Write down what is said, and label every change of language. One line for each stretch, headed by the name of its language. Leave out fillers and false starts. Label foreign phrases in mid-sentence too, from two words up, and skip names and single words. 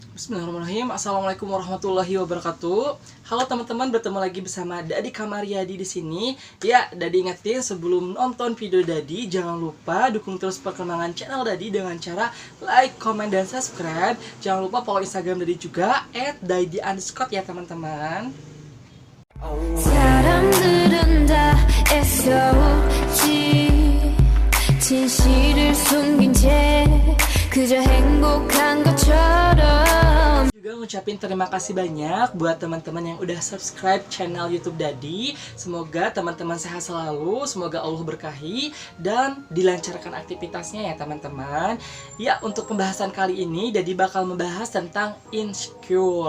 Arabic: بسم الله الرحمن الرحيم السلام عليكم ورحمة الله وبركاته.
Indonesian: Halo teman-teman, bertemu lagi bersama Dadi Kamaryadi di sini. Ya, Dadi ingetin sebelum nonton video Dadi, jangan lupa dukung terus perkembangan channel Dadi dengan cara
English: like, comment,
Indonesian: dan subscribe. Jangan lupa follow Instagram Dadi juga @dadi_ya teman-teman.
Korean: 사람들은 다 애써오지 진실을 숨긴 채 그저 행복한 것처럼
Indonesian: Juga ngucapin terima kasih banyak buat teman-teman yang udah subscribe channel YouTube Dadi. Semoga teman-teman sehat selalu, semoga Allah berkahi dan dilancarkan aktivitasnya ya teman-teman. Ya, untuk pembahasan kali ini Dadi bakal membahas tentang insecure.